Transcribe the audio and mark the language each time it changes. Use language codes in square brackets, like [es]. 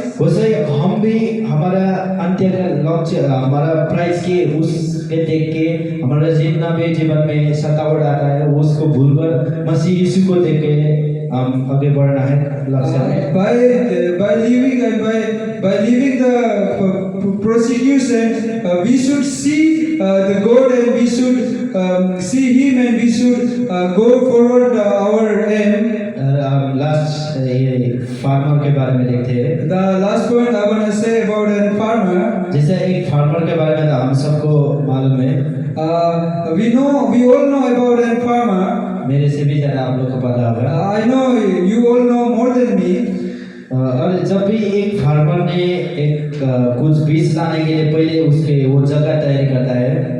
[hi] वैसे हम भी हमारा अंत्य का लक्ष्य हमारा प्राइस के उसके देख के हमारा जितना भी जीवन में सतावट आता है उसको भूलकर मसीह यीशु को देख के हम आगे बढ़ना है लक्ष्य में। [en] By living and by living the persecution, we should see the God and we should see Him and we should go forward our aim. [hi] Last ये फार्मर के बारे में देखते हैं। [en] The last point I want to say about a farmer. [hi] जैसे एक farmer के बारे में तो हम सबको मालूम है। [en] We all know about a farmer. [hi] मेरे से भी ज़्यादा आप लोग को पता होगा। [en] I know you all know more than me. [hi] और जब भी एक फार्मर ने एक कुछ बीज लाने के लिए पहले उसके वो जगह तैयारी करता है।